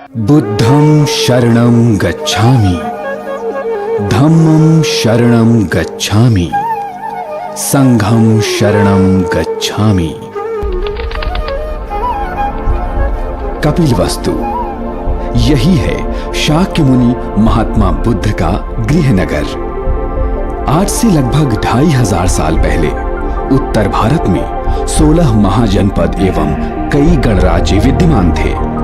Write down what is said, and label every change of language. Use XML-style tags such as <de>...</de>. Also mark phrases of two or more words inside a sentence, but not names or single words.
<pi>बुद्धं शरणं गच्छामि, धम्मं शरणं गच्छामि, संघं शरणं गच्छामि।</pi> <hi>कपिलवस्तु, यही है शाक्य मुनि महात्मा बुद्ध का गृहनगर। आज से लगभग 2500 साल पहले उत्तर भारत में 16 महाजनपद एवं कई गणराज्य विद्यमान थे।</hi>